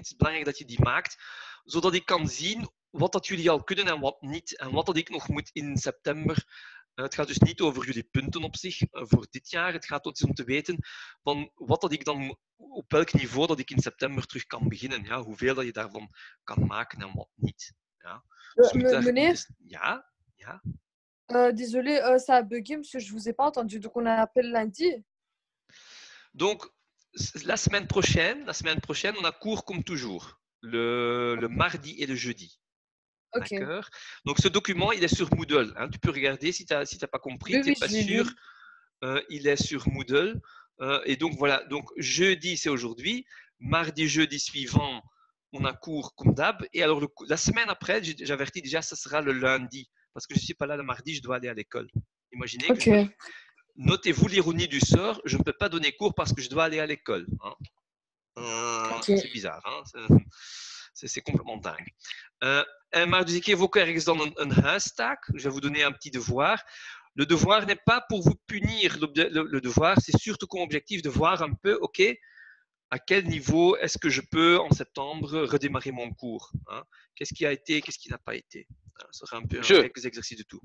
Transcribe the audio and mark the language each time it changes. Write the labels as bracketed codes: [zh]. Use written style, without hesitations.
[nl] Het is belangrijk dat je die maakt, zodat ik kan zien wat dat jullie al kunnen en wat niet. En wat dat ik nog moet in september. Het gaat dus niet over jullie punten op zich voor dit jaar. Het gaat dus om te weten van wat dat ik dan, op welk niveau dat ik in september terug kan beginnen. Ja, hoeveel dat je daarvan kan maken en wat niet. Ja. Dus Meneer, ja. [fr] désolé, ça a bugué parce que je vous ai pas entendu. Donc on appelle lundi. Donc, la semaine prochaine, on a cours comme toujours, le mardi et le jeudi. Ok. D'accord. Donc, ce document, il est sur Moodle. Hein. Tu peux regarder si tu n'as pas compris, tu n'es pas sûr. Il est sur Moodle. Et donc, voilà. Donc, jeudi, c'est aujourd'hui. Mardi, jeudi suivant, on a cours comme d'hab. Et alors, la semaine après, j'avertis déjà, ça sera le lundi. Parce que je ne suis pas là le mardi, je dois aller à l'école. Imaginez que notez-vous l'ironie du sort, je ne peux pas donner cours parce que je dois aller à l'école. Hein. C'est bizarre. Hein. C'est complètement dingue. [nl] Maar dus ik geef ook ergens dan een huistaak. [fr] Je vais vous donner un petit devoir. Le devoir n'est pas pour vous punir. Le devoir, c'est surtout comme objectif de voir un peu, ok, à quel niveau est-ce que je peux en septembre redémarrer mon cours. Hein. Qu'est-ce qui a été, qu'est-ce qui n'a pas été. Ça sera un peu quelques exercices de tout.